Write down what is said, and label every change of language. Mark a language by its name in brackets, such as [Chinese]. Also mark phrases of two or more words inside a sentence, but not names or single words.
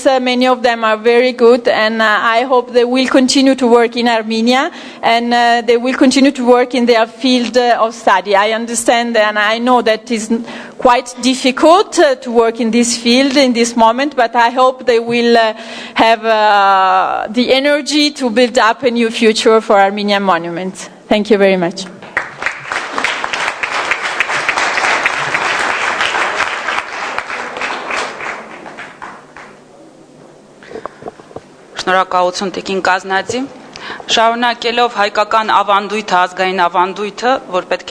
[English] Many of them are very good, and I hope they will continue to work in Armenia, and they will continue to work in their field of study. I understand and I know that it's quite difficult to work in this field in this moment, but I hope they will have the energy to build up a new future for Armenian monuments. Thank you very much. [Armenian] Շնորհակալություն Տիկին Կազնաձի։ Շարունակելով հայկական ավանդույթը, ազգային ավանդույթը, որ պետք է